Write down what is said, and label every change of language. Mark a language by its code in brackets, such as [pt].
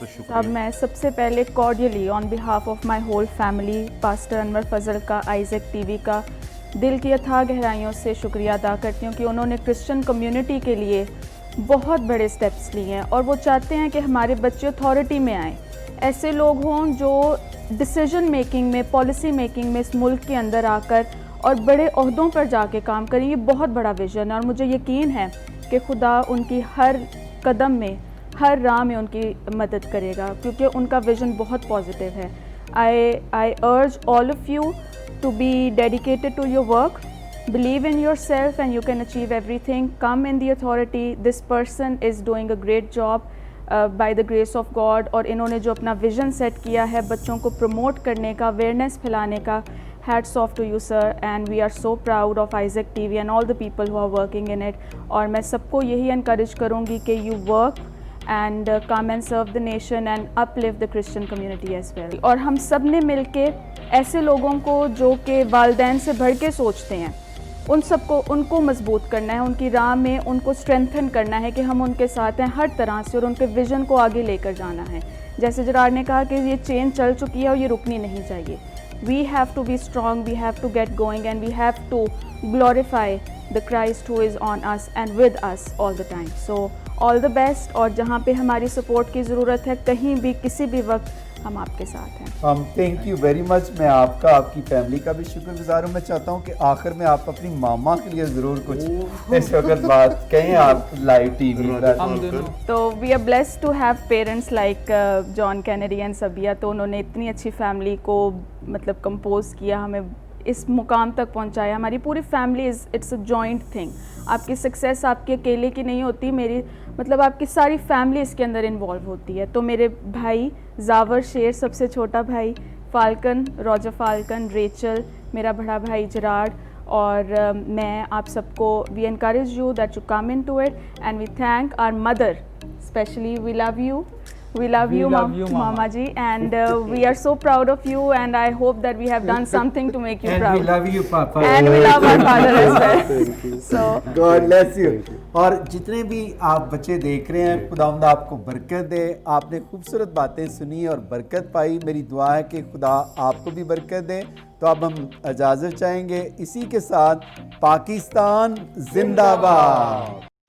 [ur] اب میں سب سے پہلے cordially on behalf of my whole family pastor انور فضل کا, آئزک ٹی وی کا دل کی اتھاہ گہرائیوں سے شکریہ ادا کرتی ہوں کہ انہوں نے کرسچن کمیونٹی کے لیے بہت بڑے سٹیپس لیے ہیں, اور وہ چاہتے ہیں کہ ہمارے بچے اتھارٹی میں آئیں, ایسے لوگ ہوں جو ڈیسیجن میکنگ میں, پالیسی میکنگ میں اس ملک کے اندر آ کر اور بڑے عہدوں پر جا کے کام کریں. یہ بہت بڑا ویژن ہے, اور مجھے یقین ہے کہ خدا ان کی ہر قدم میں, ہر راہ میں ان کی مدد کرے گا, کیونکہ ان کا ویژن بہت پازیٹیو ہے. [en] I urge all of you to be dedicated to your work. Believe in yourself and you can achieve everything. Come in the authority. This person is doing a great job by the grace of God. [ur] اور انہوں نے جو اپنا vision set کیا ہے بچوں کو promote کرنے کا, اویئرنیس پھیلانے کا, [en] hats off to you sir, and we are so proud of Isaac TV and all the people who are working in it. [ur] اور میں سب کو یہی انکریج کروں گی کہ [en] you work and come and serve the nation and uplift the Christian community as well. [ur] اور ہم سب نے مل کے ایسے لوگوں کو جو کہ والدین سے بڑھ کے سوچتے ہیں, ان کو مضبوط کرنا ہے, ان کی راہ میں ان کو اسٹرینتھن کرنا ہے کہ ہم ان کے ساتھ ہیں ہر طرح سے, اور ان کے ویژن کو آگے لے کر جانا ہے. جیسے جرار نے کہا کہ یہ چین چل چکی ہے اور یہ رکنی نہیں چاہیے. [en] We have to be strong, we have to get going, and we have to glorify the Christ who is on us and with us all the time. So all the best. [ur] اور جہاں پہ ہماری support کی ضرورت ہے, کہیں بھی کسی بھی وقت ہم آپ کے ساتھ ہیں. [en] Thank you very much. [ur] میں آپ کا, آپ کی فیملی کا بھی شکر گزار ہوں. میں چاہتا ہوں کہ آخر میں آپ اپنی ماما کے لیے ضرور کچھ اس وقت بات کہیں آپ لائیو ٹی وی پر. [en] تو we are blessed to have parents like John Kennedy and سبیہ. [ur] تو انہوں نے اتنی اچھی فیملی کو مطلب کمپوز کیا, ہمیں اس مقام تک پہنچایا. ہماری پوری family [en] It's a joint thing. [ur] آپ کی سکسیس آپ کے اکیلے کی نہیں ہوتی, میری مطلب آپ کی ساری فیملی اس کے اندر انوالو ہوتی ہے. تو میرے بھائی زاور شیر سب سے چھوٹا بھائی, فالکن, راجر فالکن, ریچل, میرا بڑا بھائی جراڈ, اور میں آپ سب کو [en] We encourage you that you come in to it, and we thank our mother especially. We love you. We love you, Mama ji, and we are so proud of you, and I hope that we have done something to make you proud. And we love you, Papa. And we love our father as well. So God bless you. [ur] اور جتنے بھی آپ بچے دیکھ رہے ہیں, خداوند آپ کو برکت دے. آپ نے خوبصورت باتیں سنی اور برکت پائی. میری دعا ہے کہ خدا آپ کو بھی برکت دے. تو اب ہم اجازت چاہیں گے. اسی کے ساتھ پاکستان زندہ باد.